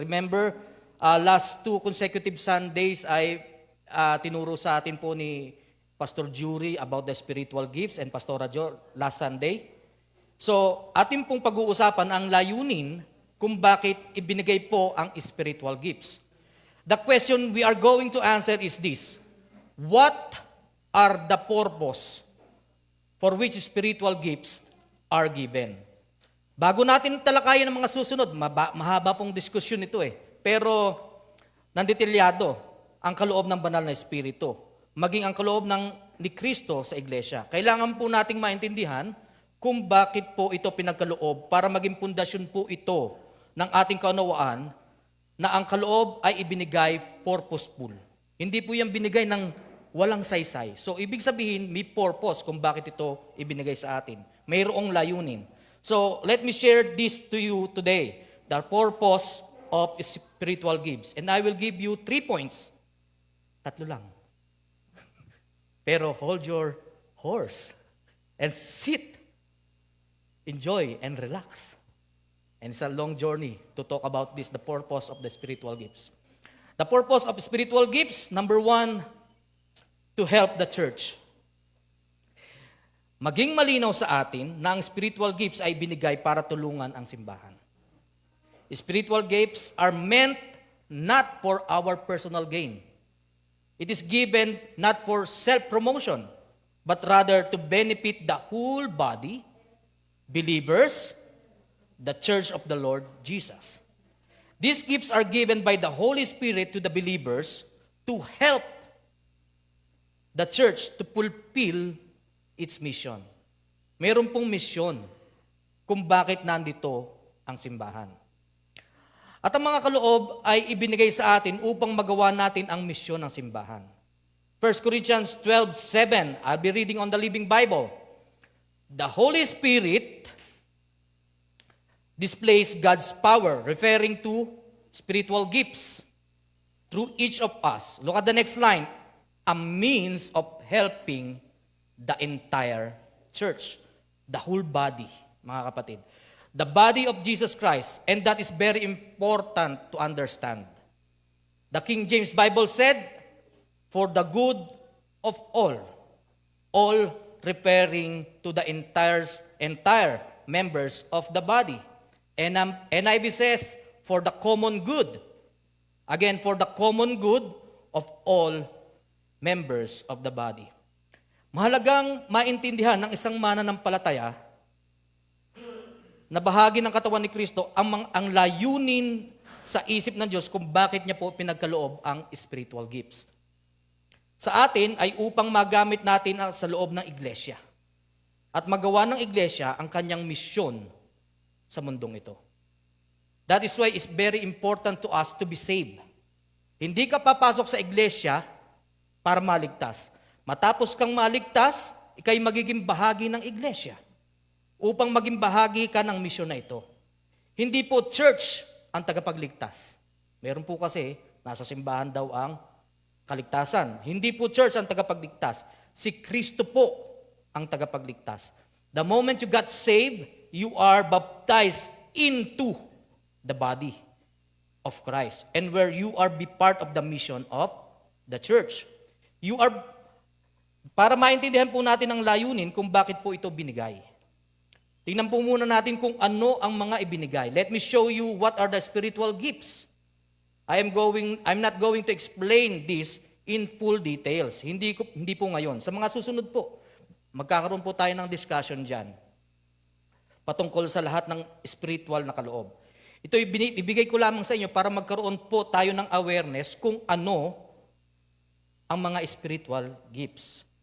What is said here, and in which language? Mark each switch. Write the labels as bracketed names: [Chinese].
[English] Remember, last 2 consecutive Sundays [Filipino] ay tinuro sa atin po ni [English] Pastor Jury about the spiritual gifts and Pastora Jo last Sunday. [Filipino] So, ating pong pag-uusapan ang layunin kung bakit ibinigay po ang spiritual gifts. [English] The question we are going to answer is this: what are the purpose for which spiritual gifts are given? [Filipino] Bago natin talakayan ang mga susunod, mahaba pong diskusyon ito pero nandetalyado ang kaloob ng banal na Espiritu, maging ang kaloob ni Kristo sa iglesia. Kailangan po nating maintindihan kung bakit po ito pinagkaloob para maging pundasyon po ito ng ating kaunawaan na ang kaloob ay ibinigay purposeful. Hindi po yan binigay ng walang saysay. So, ibig sabihin, may purpose kung bakit ito ibinigay sa atin. Mayroong layunin. [English] So, let me share this to you today, the purpose of spiritual gifts. And I will give you 3 points. [Filipino] 3 lang. Pero [English] hold your horse and sit, enjoy, and relax. And it's a long journey to talk about this, the purpose of the spiritual gifts. The purpose of spiritual gifts, number 1, to help the church. [Filipino] Maging malinaw sa atin na ang spiritual gifts ay binigay para tulungan ang simbahan. [English] Spiritual gifts are meant not for our personal gain. It is given not for self-promotion, but rather to benefit the whole body, believers, the church of the Lord Jesus. These gifts are given by the Holy Spirit to the believers to help the church to fulfill its mission. [Filipino] Meron pong misyon kung bakit nandito ang simbahan. At ang mga kaloob ay ibinigay sa atin upang magawa natin ang misyon ng simbahan. [English] 1 Corinthians 12:7, I'll be reading on the Living Bible. The Holy Spirit displays God's power, referring to spiritual gifts through each of us. Look at the next line. A means of helping the entire church, the whole body, [Filipino] mga kapatid. [English] The body of Jesus Christ, and that is very important to understand. The King James Bible said, for the good of all referring to the entire members of the body. And NIV says, for the common good. Again, for the common good of all members of the body. [Filipino] Mahalagang maintindihan ng isang mananampalataya na bahagi ng katawan ni Kristo ang layunin sa isip ng Diyos kung bakit niya po pinagkaloob ang spiritual gifts. Sa atin ay upang magamit natin sa loob ng iglesia. at magawa ng iglesia ang kanyang misyon sa mundong ito. [English] That is why it's very important to us to be saved. [Filipino] Hindi ka papasok sa iglesia para maligtas. Matapos kang maligtas, ikay magiging bahagi ng iglesia upang maging bahagi ka ng misyon na ito. Hindi po church ang tagapagligtas. Meron po kasi, nasa simbahan daw ang kaligtasan. Hindi po church ang tagapagligtas. Si Kristo po ang tagapagligtas. [English] The moment you got saved, you are baptized into the body of Christ, and where you are be part of the mission of the church. You are, [Filipino] para maintindihan po natin ang layunin kung bakit po ito binigay. Tingnan po muna natin kung ano ang mga ibinigay. [English] Let me show you what are the spiritual gifts. I'm not going to explain this in full details. [Filipino] Hindi po ngayon. Sa mga susunod po, magkakaroon po tayo ng discussion dyan patungkol sa lahat ng spiritual na kaloob. Ito ibigay ko lamang sa inyo para magkaroon po tayo ng awareness kung ano ang mga spiritual gifts.